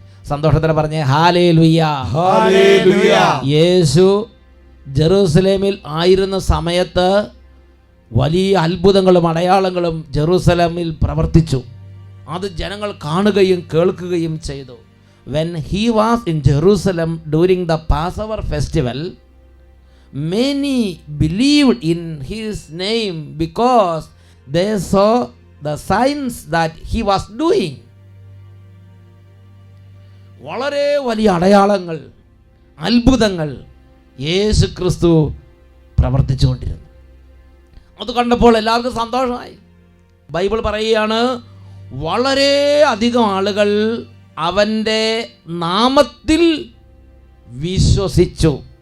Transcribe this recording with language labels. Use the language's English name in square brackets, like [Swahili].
[Malayalam] സന്തോഷത്തോടെ പറഞ്ഞേ hallelujah. Hallelujah. യേശു ജെറൂസലേമിൽ ആയിരുന്ന സമയത്ത് വലിയ അത്ഭുതങ്ങളും അടയാളങ്ങളും ജെറൂസലേമിൽ പ്രവർത്തിച്ചു. അത് ജനങ്ങൾ കാണുകയും കേൾക്കുകയും ചെയ്തു. [English] When he was in Jerusalem during the Passover festival, many believed in his name because they saw the signs that he was doing. [Malayalam] വളരെ വലിയ അടയാളങ്ങൾ, അത്ഭുതങ്ങൾ യേശു ക്രിസ്തു പ്രവർത്തിച്ചുകൊണ്ടിരുന്നു. അത് കണ്ടപ്പോൾ എല്ലാവർക്കും സന്തോഷമായി. ബൈബിൾ പറയുകയാണ്, വളരെ അധികം ആളുകൾ അവൻ്റെ നാമത്തിൽ വിശ്വസിച്ചു.